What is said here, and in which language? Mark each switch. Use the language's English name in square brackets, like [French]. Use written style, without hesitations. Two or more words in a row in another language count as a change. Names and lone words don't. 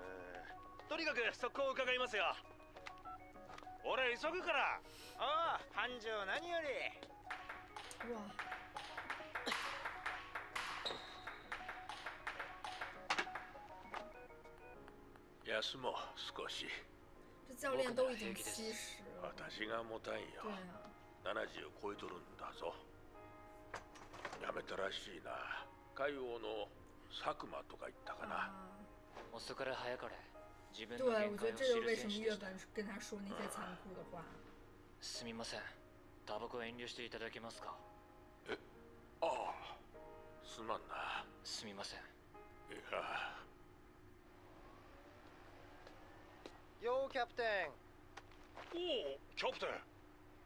[Japanese] とにかく速攻伺いますよ。俺急ぐから。ああ、繁盛何より。うわ。休もう少し。 [Chinese] 这教练都已经70了。 [Japanese] 私が重たいよ。 [Chinese] 对啊。 [Japanese] 70を超えとるんだぞ。やめたらしいな。海王の佐久間とか言ったかな。遅かれ早かれ自分 [Chinese] 对， [Japanese] の限 [Chinese] 我觉得 [Japanese] 界を [Chinese] 这就是为什么 [Japanese] 知る選手でした。 [Chinese] 月本跟他说那些残酷的话。 [Japanese] すみません。タバコ遠慮していただけますか？ああ、すまんな。すみません。いや。よーキャプテン。おお、キャプテン。